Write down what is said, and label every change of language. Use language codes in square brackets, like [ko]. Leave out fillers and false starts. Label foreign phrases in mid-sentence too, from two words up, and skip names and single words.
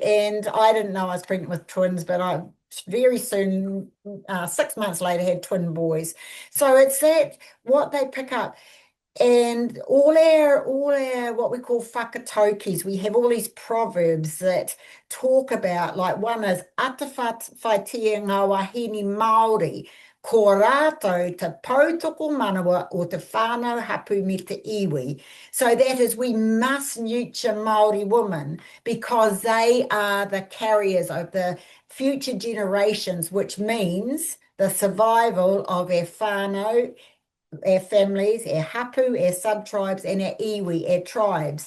[en] And I didn't know I was pregnant with twins, but I very soon, 6 months later, had twin boys. So it's that what they pick up. And all our what we call whakatokis, we have all these proverbs that talk about, like one is [mi] ata whaitia ngā wahine Māori, ko rātou te pautoko manawa o te whānau hapu me te iwi. [en] So that is, we must nurture Māori women, because they are the carriers of the future generations, which means the survival of our whānau, our families, our hapu, our sub-tribes, and our iwi, our tribes.